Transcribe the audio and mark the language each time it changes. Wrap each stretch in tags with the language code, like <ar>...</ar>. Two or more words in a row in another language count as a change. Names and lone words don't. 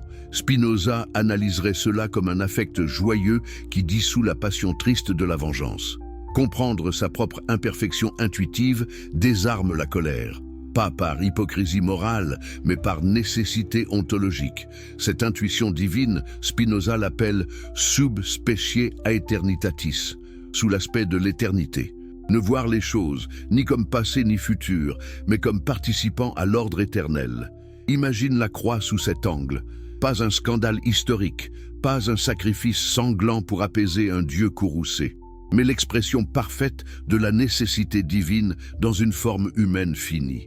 <fr>Spinoza analyserait cela comme un affect joyeux qui dissout la passion triste de la vengeance. Comprendre sa propre imperfection intuitive désarme la colère. Pas par hypocrisie morale, mais par nécessité ontologique. Cette intuition divine, Spinoza l'appelle</fr> <la>sub specie aeternitatis,</la> <fr>sous l'aspect de l'éternité. Ne voir les choses, ni comme passé ni futur, mais comme participant à l'ordre éternel. Imagine la croix sous cet angle. Pas un scandale historique, pas un sacrifice sanglant pour apaiser un Dieu courroucé, mais l'expression parfaite de la nécessité divine dans une forme humaine finie.</fr>